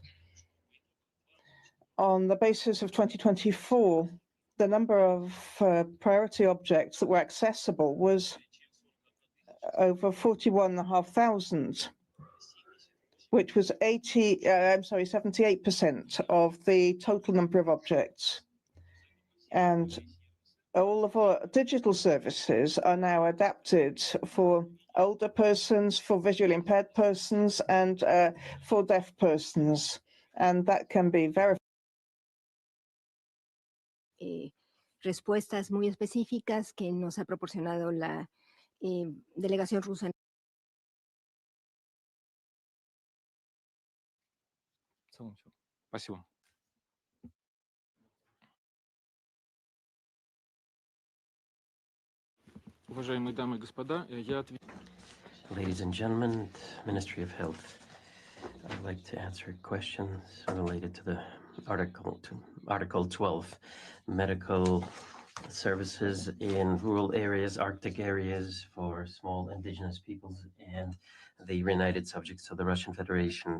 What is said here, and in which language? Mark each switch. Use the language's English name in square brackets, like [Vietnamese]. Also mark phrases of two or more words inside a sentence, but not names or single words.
[English] On the basis of 2024, the number of priority objects that were accessible was over 41,500, which was 78% of the total number of objects. And all of our digital services are now adapted for older persons, for visually impaired persons, and for deaf persons. And that can be verified. [Spanish] Respuestas muy específicas que nos ha proporcionado la delegación rusa. [Russian] Спасибо. Уважаемые дамы и господа, я отвечу. [English] Ladies and gentlemen, Ministry of Health, I'd like to answer questions related to the Article 12, medical services in rural areas, Arctic areas for small indigenous peoples, and the reunited subjects of the Russian Federation.